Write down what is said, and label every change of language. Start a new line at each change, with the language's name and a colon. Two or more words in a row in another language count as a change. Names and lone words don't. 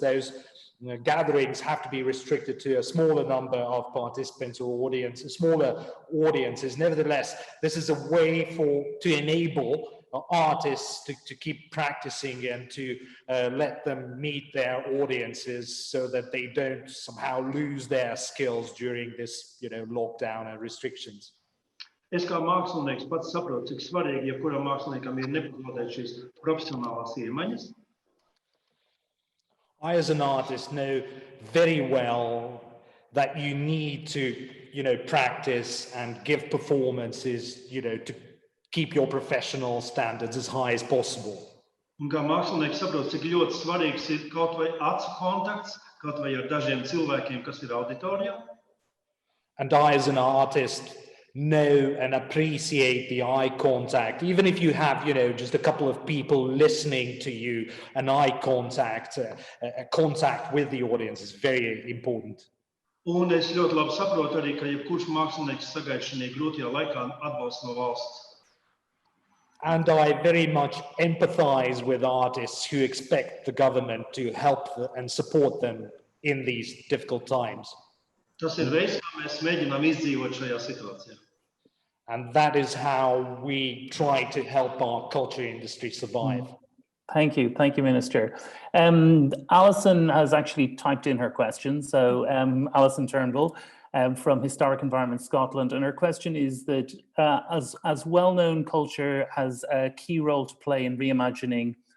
English: Those gatherings have to be restricted to a smaller number of participants or smaller audiences. Nevertheless, this is a way to enable artists to keep practicing and to let them meet their audiences so that they don't somehow lose their skills during this, lockdown and restrictions.
Latvian: Es kā mākslinieks pats saprotu, cik svarīgi jebkuram māksliniekam ir nepazaudēt šīs profesionālās iemaņas.
English: I, as an artist, know very well that you need to, practice and give performances, to keep your professional standards as high as possible.
Latvian: Un kā mākslinieks saprot, cik ļoti svarīgs ir kaut vai acu kontakts, kaut vai ar dažiem cilvēkiem, kas ir auditorijā.
English: And I, as an artist, know and appreciate the eye contact. Even if you have, just a couple of people listening to you, an eye contact, a contact with the audience is very important.
Latvian: Un es ļoti labi saprotu arī, ka jebkurš mākslinieks sagaida šajā grūtajā laikā atbalstu no valsts.
English: And I very much empathize with artists who expect the government to help and support them in these difficult times.
Latvian: Tas ir veids, kā mēs mēģinām izdzīvot šajā situācijā.
English: And that is how we try to help our culture industry survive. Thank you, Minister. Alison has actually typed in her question. So Allison Turnbull from Historic Environment Scotland, and her question is that as well-known culture has a key role to play in reimagining.